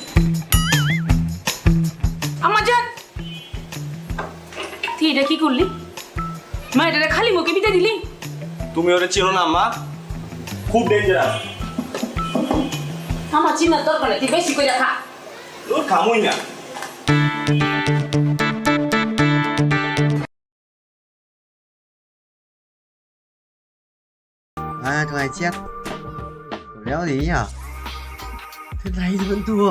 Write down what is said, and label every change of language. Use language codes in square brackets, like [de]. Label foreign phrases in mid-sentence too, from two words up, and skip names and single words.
[bn] আমার জান, তুই এটা কি করলি? মা এটা খালি মুখে বিতে দিলি? তুমি ওরে চিনো না আম্মা, খুব ডেঞ্জারাস। আমার চিনার দরকার নেই, তুই বেশি করে খা। তোর খামুই না। [vi] À, thằng này chết. Đéo gì nhỉ? Thế này thì vẫn thua.